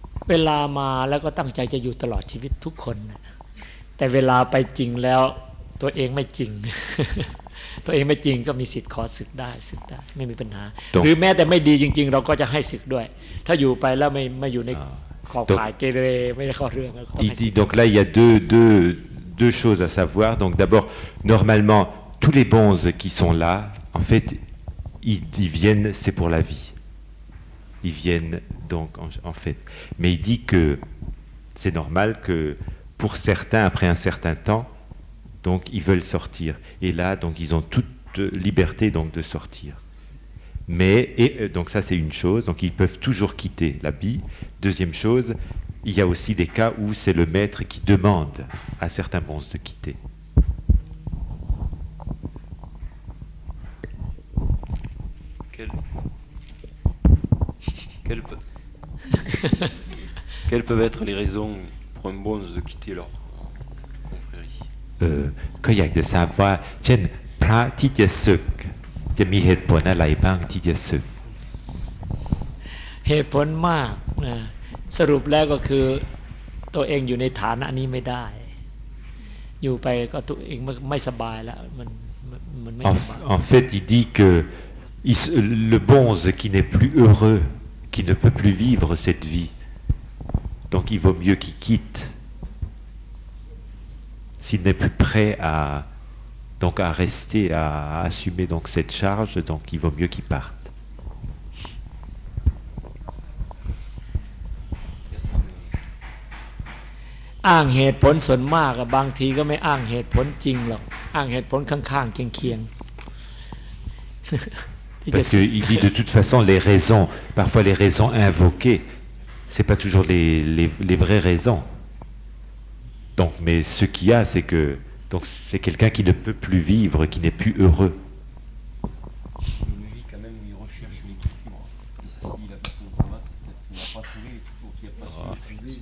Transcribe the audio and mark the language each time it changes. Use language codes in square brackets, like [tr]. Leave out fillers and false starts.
[th] เวลามาแล้วก็ตั้งใจจะอยู่ตลอดชีวิตทุกคนแต่เวลาไปจริงแล้วตัวเองไม่จริง ตัวเองไม่จริงก็มีสิทธิ์ขอศึกได้ไม่มีปัญหาหรือแม้แต่ไม่ดีจริงๆเราก็จะให้ศึกด้วยถ้าอยู่ไปแล้วไม่อยู่ในขอบข่ายเกเรไม่ได้เข้าเรื่อง [fr] Il dit donc là il y a deux choses à savoir. Donc d'abord normalement tous les bonzes qui sont là en fait ils viennent c'est pour la vie. Ils viennent donc en fait mais il dit que c'est normal que pour certains après un certain temps donc ils veulent sortir et là donc ils ont toute liberté donc de sortir. Mais donc ça c'est une chose, donc ils peuvent toujours quitter l'habit. Deuxième chose, il y a aussi des cas où c'est le maître qui demande à certains bonzes de quitter. Quelles peuvent être les raisons pour un bonze de quitter leur confrérie? [th] ก็อยากจะทราบว่าเช่นพระที่จะศึกจะมีเหตุผลอะไรบ้างที่จะศึก เหตุผลมากนะสรุปแล้วก็คือ ตัวเองอยู่ในฐานะนี้ไม่ได้อยู่ไปก็ตัวเองไม่สบายแล้วมันไม่สบาย [fr] En fait, il dit que le bonze qui n'est plus heureux, qui ne peut plus vivre cette vie, donc il vaut mieux qu'il quitte. S'il n'est plus prêt à rester, à assumer donc cette charge, donc il vaut mieux qu'il parte. [th] อ้างเหตุผลส่วนมากบางทีก็ไม่อ้างเหตุผลจริงหรอกอ้างเหตุผลข้างๆเคียงๆ [fr] Parce qu'il dit de toute façon les raisons, parfois les raisons invoquées, c'est pas toujours les vraies raisons. Donc, mais ce qu'il y a, c'est que donc c'est quelqu'un qui ne peut plus vivre, qui n'est plus heureux. Une vie quand même où il recherche l'équilibre. Et si la personne s'en va, c'est peut-être qu'il n'a pas trouvé, ou qu'il n'a pas su l'épouser.